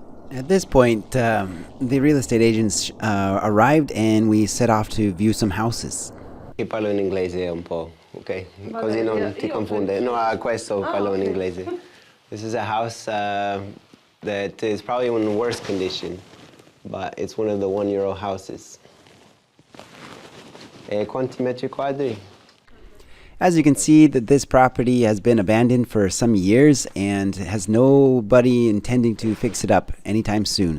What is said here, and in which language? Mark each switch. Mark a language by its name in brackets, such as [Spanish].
[English] At this point, the real estate agents arrived and we set off to view some houses. [Italian] Io parlo in inglese un po', ok? Così non ti confonde. No, questo parlo in inglese. [English] This is a house that is probably in worse condition, but it's one of the €1 houses. [Italian] Quanti metri quadri? [English] As you can see, that this property has been abandoned for some years and has nobody intending to fix it up anytime soon.